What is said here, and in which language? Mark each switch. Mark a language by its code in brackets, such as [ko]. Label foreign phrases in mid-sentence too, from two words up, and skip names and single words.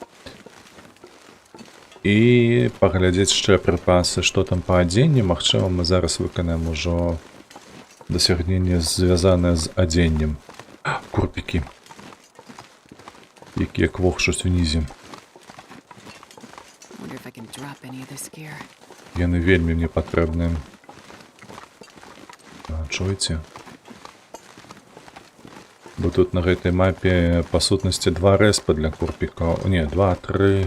[be] І паглядзець яшчэ прыпасы, што там па адзенні. Магчыма, мы зараз выканаем ужо дасягненне, звязанае з адзеннем. Курпікі, якія квохчуць унізе. [en] Wonder if I can drop any of this gear. [be] Яны вельмі мне патрэбныя. Чуеце? Бо тут на гэтай мапе па сутнасці 2 рэспа для курпікаў. Не, 2, 3.